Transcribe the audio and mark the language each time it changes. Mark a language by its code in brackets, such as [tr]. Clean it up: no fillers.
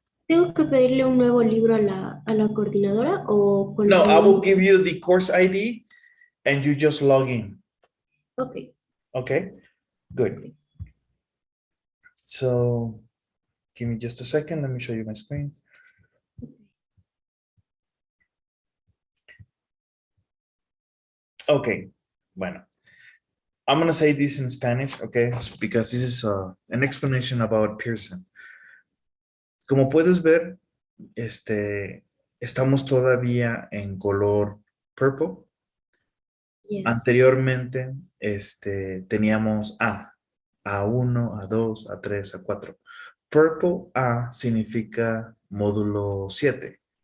[es] ¿tengo que pedirle un nuevo libro a la coordinadora o con No, el [en] I will [es] mismo? [en] give you the course ID and you just log in, Ok, okay? Good. So give me just a second. Let me show you my screen. Okay, bueno. I'm gonna say this in Spanish, okay? Because this is an explanation about Pearson. [es] Como puedes ver, estamos todavía en color purple. [en] yes. [es] Anteriormente, teníamos A1, A2, A3, A4. Purple A significa módulo 7.